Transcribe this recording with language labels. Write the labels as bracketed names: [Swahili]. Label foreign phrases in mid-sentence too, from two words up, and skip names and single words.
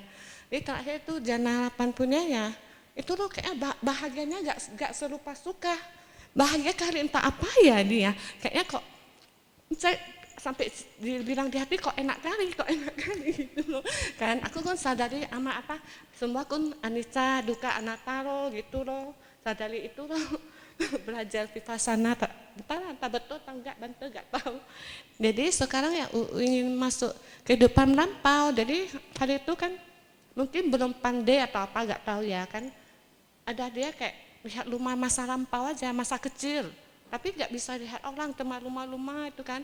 [Indonesian] Jadi terakhir itu jana 8 punya ya, itu loh kayaknya bahagianya gak serupa suka. Bahagia kali entah apa ya dia, kayaknya kok saya sampai dibilang di hati kok enak kali gitu loh kan. Aku kan sadari sama apa semua kan [Pali] anicca dukkha anatta [Indonesian] loh gitu loh, sadari itu loh. Belajar vipassana entah betul atau enggak Bante enggak tahu. Jadi sekarang ya ingin masuk kehidupan lampau, jadi hari itu kan mungkin belum pandai atau apa enggak tahu ya kan, ada dia kayak lihat rumah masa lampau aja, masa kecil, tapi nggak bisa lihat orang teman rumah itu kan.